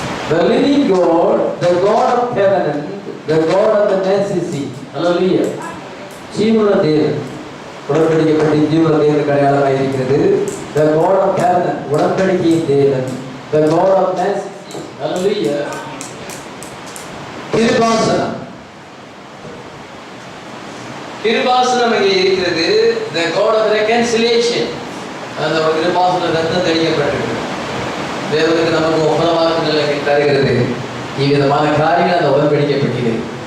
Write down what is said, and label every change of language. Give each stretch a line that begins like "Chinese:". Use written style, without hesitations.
English: The living God, the God of heaven, the God of the mercy seat. Hallelujah.
Tamil: ஜீவனுள்ள தேவன், உடன்படிக்கை பெட்டி ஜீவன தேவனுக்கு அடையாளமாக இருக்கிறது.
English: The God of heaven,
Tamil: உடன்படிக்கையின் தேவன்.
English: The God of mercy, hallelujah.
Tamil: கிருபாசனம், கிருபாசனம் இங்கே இருக்கிறது.
English: The God of reconciliation,
Tamil: அந்த கிருபாசனம் ரத்தம் தெளிக்கப்பட்டிருக்கு. தேவனுக்கு நமக்கு ஒப்பந்தமாக்குதலை தருகிறது. இவ்விதமான காரியங்கள் அந்த உடன்படிக்கை பெட்டிகள்.